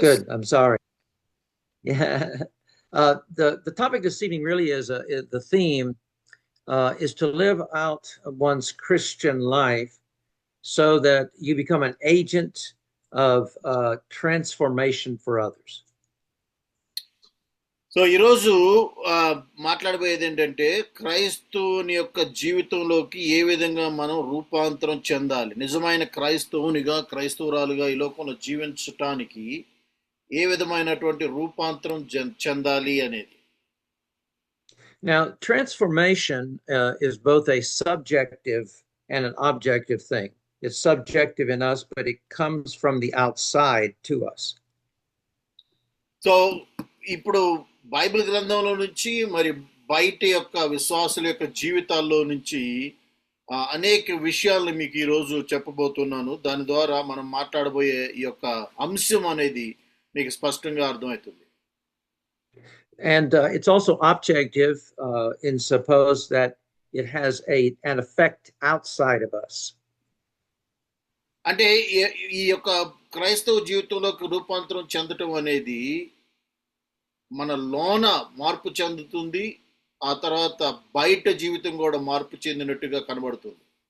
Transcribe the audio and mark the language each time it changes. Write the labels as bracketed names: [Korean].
[English] Good. I'm sorry. Yeah. The topic this evening really is the theme is to live out one's Christian life so that you become an agent of transformation for others. [Telugu] So ఈరోజు మాట్లాడబోయేది ఏంటంటే క్రైస్తవుని యొక్క జీవితంలోకి ఏ విధంగా మనం రూపాంతరం చెందాలి, నిజమైన క్రైస్తవునిగా క్రైస్తవురాలుగా ఈ లోకంలో జీవించటానికి ఏ విధమైనటువంటి రూపాంతరం చెందాలి అనేది. [English] Now, transformation is both a subjective and an objective thing. It's subjective in us, but it comes from the outside to us. [Telugu] So ఇప్పుడు బైబిల్ గ్రంథంలో నుంచి మరి బయట యొక్క విశ్వాసుల యొక్క జీవితాల్లో నుంచి అనేక విషయాలను మీకు ఈరోజు చెప్పబోతున్నాను. దాని ద్వారా మనం మాట్లాడబోయే ఈ యొక్క అంశం అనేది మీకు స్పష్టంగా అర్థమవుతుంది. [English] And it's also objective in suppose that it has an effect outside of us. [Telugu] అంటే ఈ యొక్క క్రైస్తవ జీవితంలోకి రూపాంతరం చెందటం అనేది మన లోన మార్పు చెందుతుంది, ఆ తర్వాత బయట జీవితం కూడా మార్పు చెందినట్టుగా కనబడుతుంది.